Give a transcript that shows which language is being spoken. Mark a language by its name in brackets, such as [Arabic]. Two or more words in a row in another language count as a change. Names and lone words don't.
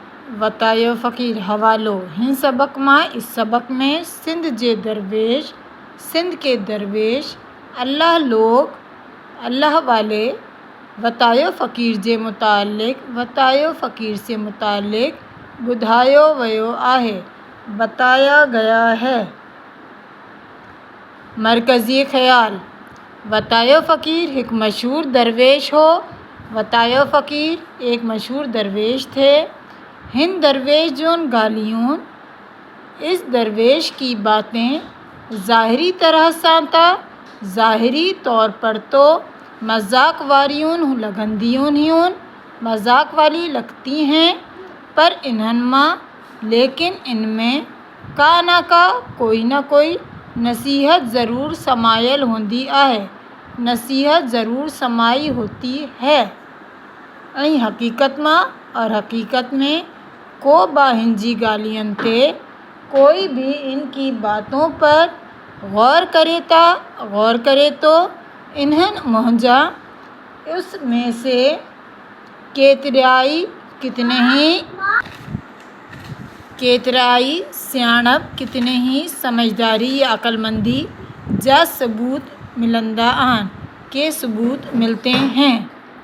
[Sindhi] वतायो फ़क़ीर हवालो हिन सबक़ मां [Hindi] इस सबक़ में सिंध के दरवेश अल्लाह लोग अल्लाह वाले [Sindhi] वतायो फ़क़ीर जे मुतालिक़ [Hindi] वतायो फ़क़ीर से मुतालिक़ [Sindhi] ॿुधायो वियो आहे [Hindi] बताया गया है। [Sindhi] मरकज़ी ख़्याल वतायो फ़क़ीर एक मशहूर दरवेश हो। [Hindi] वतायो फ़क़ीर एक मशहूर दरवेश थे। [Sindhi] हिन दरवेश जोन गालियों [Hindi] इस दरवेश की बातें [Sindhi] ज़ाहिरी तरह सां [Hindi] ज़ाहिरी तौर पर तो [Sindhi] मजाक वारियूं लगंदियूं [Hindi] मजाक वाली लगती हैं, [Sindhi] पर इन्हनि मां [Hindi] लेकिन इनमें [Sindhi] का न कोई नसीहत ज़रूर समायल होंदी आहे। [Hindi] नसीहत ज़रूर समाई होती है। [Sindhi] ऐं हकीकत में को बा हिन जी गालियन ते [Hindi] कोई भी इनकी बातों पर गौर करे तो [Sindhi] इन्हनि मुंहिंजा [Hindi] उसमें से [Sindhi] केतिराई सियाणप [Hindi] कितने ही समझदारी या अक्लमंदी जा सबूत मिलते हैं।